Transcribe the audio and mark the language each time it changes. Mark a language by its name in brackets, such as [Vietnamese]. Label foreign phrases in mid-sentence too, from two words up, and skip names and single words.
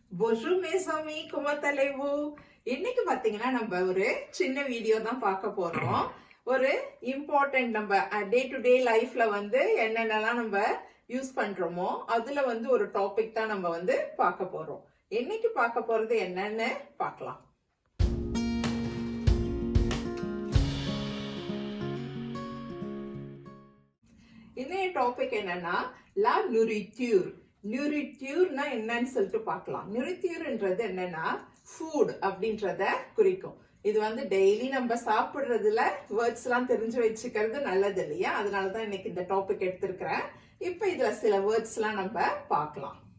[French] Bonjour mes amis, comment allez-vous? [Tamil] இன்னைக்கு பாத்தீங்கன்னா நம்ம ஒரு சின்ன வீடியோ தான் பார்க்க போறோம். ஒரு இம்பார்ட்டன்ட் நம்ம [English] day to day life [Tamil] வந்து என்னென்னலாம் நம்ம யூஸ் பண்றோமோ அதுல வந்து ஒரு டாபிக் தான் நம்ம வந்து பார்க்க போறோம். இன்னைக்கு பார்க்க போறது என்னன்னு பார்க்கலாம். இன்னைய டாபிக் என்னன்னா [French] la nourriture. [Tamil] நியூரிட்யூர்னா என்னன்னு சொல்லிட்டு பார்க்கலாம். நியூரிட்யூர்ன்றது என்னன்னா ஃபுட் அப்படின்றத குறிக்கும். இது வந்து டெய்லி நம்ம சாப்பிடுறதுல வேர்ட்ஸ் எல்லாம் தெரிஞ்சு வச்சுக்கிறது நல்லது இல்லையா? அதனாலதான் இன்னைக்கு இந்த டாபிக் எடுத்திருக்கிறேன். இப்ப இதுல சில வேர்ட்ஸ் எல்லாம் நம்ம பார்க்கலாம்.